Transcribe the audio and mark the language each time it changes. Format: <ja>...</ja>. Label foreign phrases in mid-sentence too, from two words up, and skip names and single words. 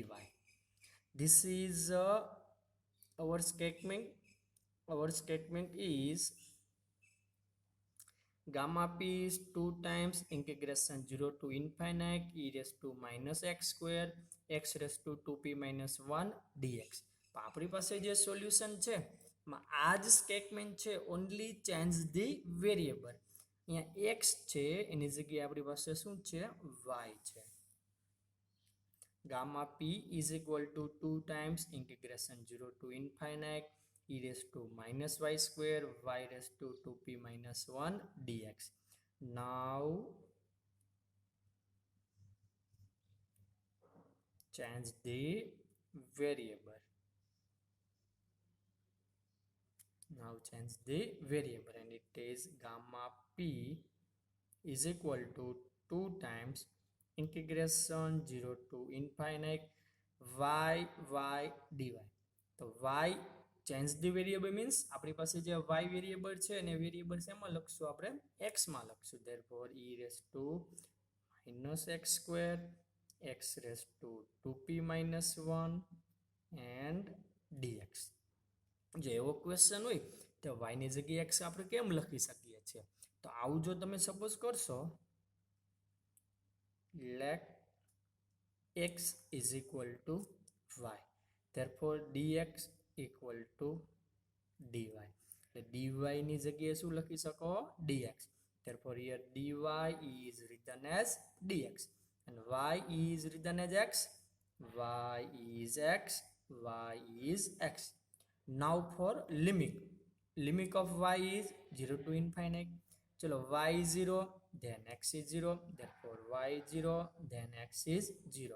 <en>This is our statement. Our statement is gamma p is 2 times integration 0 to infinite e raised to minus x square x raised to 2p minus 1 dx.</en> <gu>આપણી પાસે જે સોલ્યુશન છે આ જ સ્ટેટમેન્ટ છે,</gu> <en>only change the variable.</en> <gu>અહીંયા x છે એની જગ્યાએ આપણી પાસે શું છે y છે.</gu> <en>Gamma p is equal to 2 times integration 0 to infinite e raised to minus y square y raised to 2p minus 1 dx. Now change the variable. Now change the variable and it is gamma p is equal to 2 times integration 0 to infinite y dy.</en> <gu>તો y</gu> <en>change the variable means</en> <gu>આપણી પાસે જે y વેરિયેબલ છે એને વેરિયેબલ શેમાં લખશું આપણે x માં લખશું.</gu> <en>therefore e raised to minus x square x raised to 2p minus 1 and dx.</en> <gu>જો એવો ક્વેશ્ચન હોય તો y ની જગ્યાએ x આપણે કેમ લખી શકીએ છીએ? તો આવું જો તમે સપોઝ કરશો,</gu> <en>let x is equal to y, therefore dx equal to dy.</en> <gu>dy ની જગ્યાએ શું લખી શકો dx.</gu> <en>therefore here dy is written as dx and y is written as x. y is x, y is x. Now for limit of y is 0 to infinite. चलो y is 0 then x is 0, therefore y is 0 then x is 0.</en>